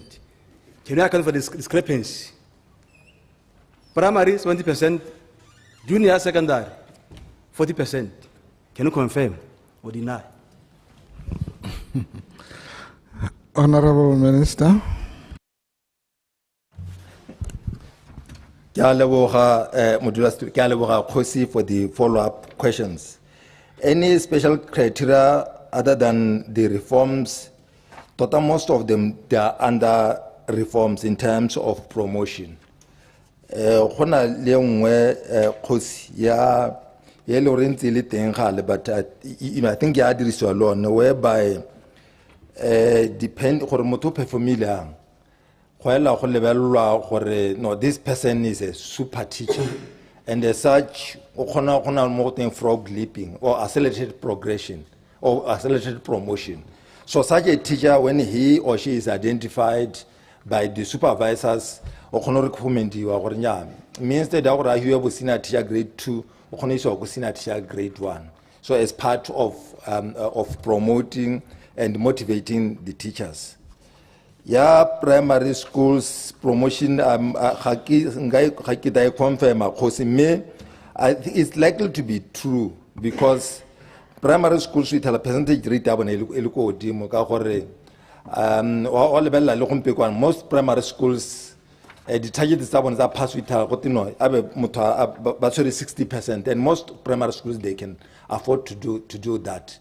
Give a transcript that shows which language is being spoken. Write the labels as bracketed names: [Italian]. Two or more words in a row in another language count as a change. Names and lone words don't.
[English] Can you account for this discrepancy? Primary 70%, junior secondary 40%. Can you confirm or deny? Honorable Minister. [Tswana] Ke a leboga, modulasetulo, ke a leboga Kgosi [English] for the follow-up questions. Any special criteria other than the reforms? Total, most of them, they are under reforms in terms of promotion. [Tswana] Gona le nngwe Kgosi ya le gore ntse le teng gale, [English] but I think [Tswana] ya dirisiwa le [English] one whereby depend [Tswana] gore motho performile yang go ela go lebellwa gore [English] no, this person is a super teacher, and as such [Tswana] o kgona mo go teng [English] frog leaping or accelerated progression or accelerated promotion. So such a teacher, when he or she is identified by the supervisors, [Tswana] o kgona re commendiwa gore nya [English] means that [Tswana] gore a hiwe bo [English] senior teacher grade 2 [Tswana] o kgona iswa go [English] senior teacher grade 1. So as part of promoting and motivating the teachers. Yeah, primary schools promotion confirm me. I think it's likely to be true because primary schools with a percentage rate most primary schools the target is that pass with 60%, and most primary schools they can afford to do that.